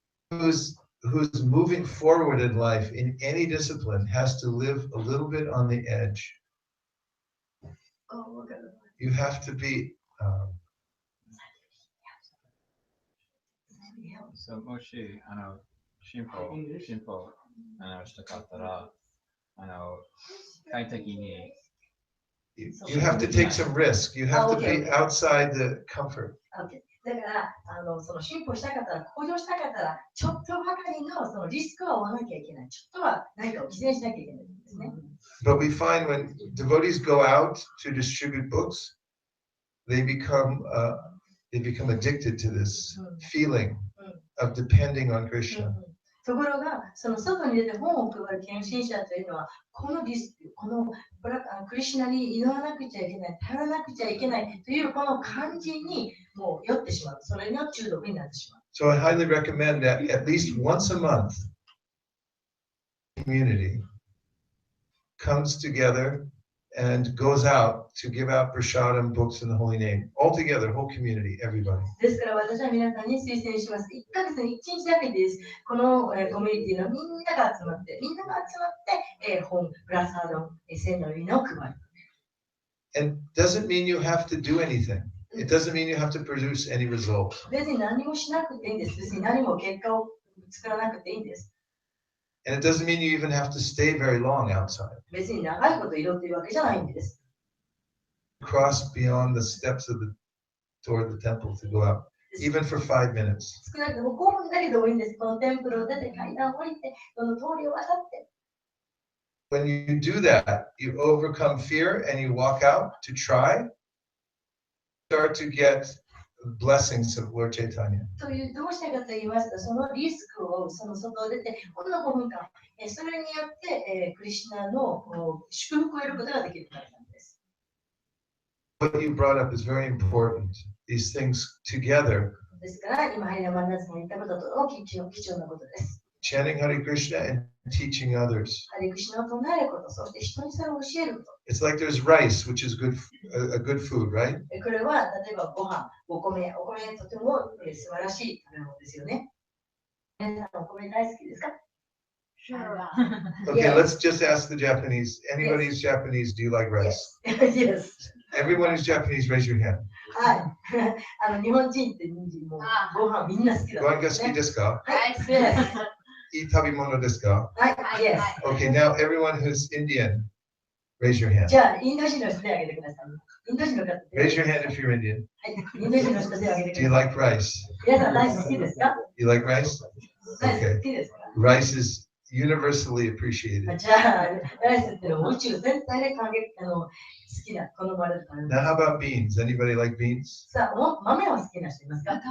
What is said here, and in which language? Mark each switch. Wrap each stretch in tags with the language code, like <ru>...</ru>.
<en>who's who's moving forward in life in any discipline has to live a little bit on the edge. You have to be</en> <ja>So もし進歩したかったら快適に</ja> <en>you have to take some risk. You have to be outside the comfort.</en> <ja>OK だからその進歩したかったら、向上したかったら、ちょっとばかりのそのリスクは負わなきゃいけない。ちょっとは何かを犠牲しなきゃいけないんですね。</ja> <en>But we find when devotees go out to distribute books, they become addicted to this feeling of depending on Krishna.</en> <ja>ところが、その外に出て本を配る献身者というのは、このリスク、このクリシュナに祈らなくちゃいけない、頼らなくちゃいけないというこの感じにもう酔ってしまう。それの中毒になってしまう。</ja> <en>So I highly recommend that at least once a month, community comes together and goes out to give out prasadam books in the holy name. All together, whole community, everybody.</en> <ja>ですから私は皆さんに推薦します。1ヶ月に1日だけです。このコミュニティのみんなが集まって、本、プラサード、聖なる祈りを配る。</ja> <en>And doesn't mean you have to do anything. It doesn't mean you have to produce any result.</en> <ja>別に何もしなくていいんです。別に何も結果を作らなくていいんです。</ja> <en>And it doesn't mean you even have to stay very long outside.</en> <ja>別に長いこと祈っているわけじゃないんです。</ja> <en>Cross beyond the steps toward the temple to go out, even for 5 minutes.</en> <ja>少なくとも5分だけでもいいんです。このテンプルを出て階段を降りて、この通りを渡って。</ja> <en>When you do that, you overcome fear and you walk out to try, start to get blessings of Lord Chaitanya.</en> <ja>というどうしたかと言いますと、そのリスクをその外を出て、ほんの5分間、それによって、クリシュナの祝福を得ることができるからなんです。</ja> <en>What you brought up is very important. These things together,</en> <ja>ですから、今、ハリナマンナスが言ったことと貴重なことです。</ja> <en>chanting Hare Krishna and teaching others.</en> <ja>ハリクシュナを唱えること、そして人にそれを教えること。</ja> <en>It's like there's rice, which is a good food, right?</en> <ja>これは、例えばご飯、お米とても素晴らしい食べ物ですよね。皆さん、お米大好きですか？</ja> <en>Okay, let's just ask the Japanese. Anybody who's Japanese, do you like rice? Yes. Everyone who's Japanese, raise your hand.</en> <ja>はい。日本人ってもうご飯みんな好きだ、ね。ご飯が好きですか？はい、好きです。いい食べ物ですか？はい、yes.</ja> <en>Okay, now everyone who's Indian, raise your hand.</en> <ja>じゃあ、インド人の人手を挙げてください。インド人の方。</ja> <en>Raise your hand if you're Indian.</en> <ja>はい、インド人の人手を挙げて</ja> <en>Do</en> <ja>くだ</ja> <en>you</en> <ja>さい。</ja> <en>like rice?</en> <ja>皆さん、ライス好きですか？</ja> <en>You like rice?</en> <ja>ライス</ja> <en>Okay.</en> <ja>好きですか？</ja> <en>Rice is universally appreciated.</en> <ja>じゃあ、ライスっていうのは宇宙全体で好きな、好まれるから。</ja> <en>Now, how about beans? Anybody like beans?</en> <ja>さあ、豆は好きな人いますか？</ja>